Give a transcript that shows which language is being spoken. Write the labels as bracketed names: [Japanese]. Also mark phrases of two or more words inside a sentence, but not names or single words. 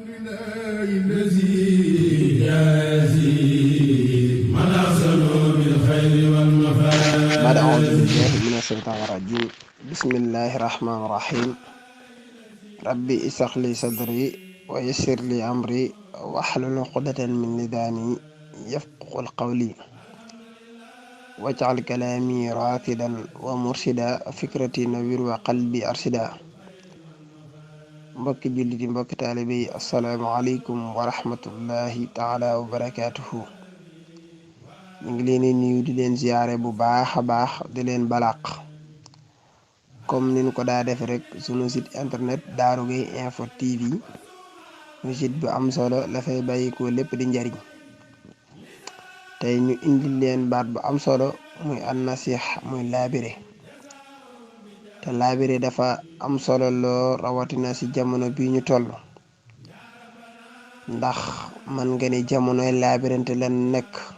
[Arabic] بعد أعوذ بالله من الشيطان الرجيم بسم الله الرحمن الرحيم ربي اشرح لي صدري ويسر لي أمري واحلل عقدة من لساني يفقهوا قولي واجعل كلامي راشدا ومرشدا فكرتي نوير وقلبي أرشدا [Wolof] mbokki jullit yi mbokki taalibe yi [Arabic] السلام عليكم ورحمة الله تعالى وبركاته [Wolof] ñu ngi leen di nuyu di leen ziyaare bu baax a baax di leen balaq comme niñ ko daa def rek sunu [French] site internet [Wolof] Darou Gueye Info TV mu site bu am solo la fay bàyyikoo lépp di njariñ tey ñu indil leen baat bu am solo muy an nasih muy laabire te laabire dafa am solo loo rawatina ci jamono bi ñu toll ndax man nga ni jamonoy laabirante lan nekk